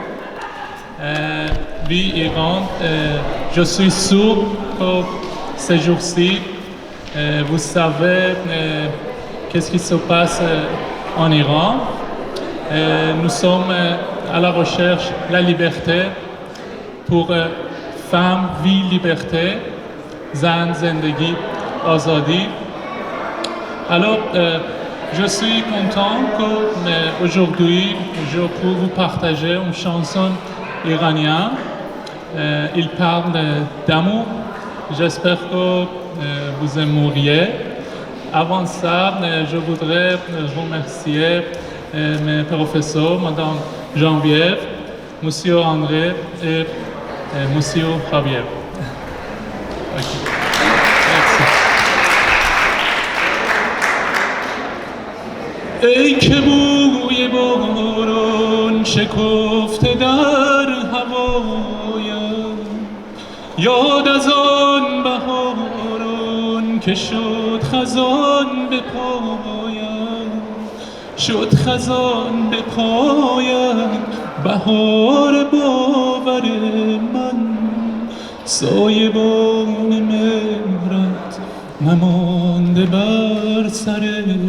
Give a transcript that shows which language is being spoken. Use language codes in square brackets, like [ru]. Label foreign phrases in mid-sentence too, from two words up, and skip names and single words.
[fr] Oui, Iran, je suis sûr que ces jours-ci, vous savez qu'est-ce qui se passe en Iran. Nous sommes à la recherche de la liberté pour femmes, vie, liberté, [fa] زن، زندگی، آزادی. [fr] Alors, je suis content qu'aujourd'hui, je peux vous partager une chanson iranienne. Il parle d'amour. J'espère que vous aimeriez. Avant ça, je voudrais remercier mes professeurs, Madame Geneviève, Monsieur André et Monsieur Javier. Okay. Merci. [fa] ای که بوی باران شکفته در هوایم یاد از آن بهاران که شد خزان به پایم شد خزان به پایم بهار باور من سایبان مهرت نمانده بر سر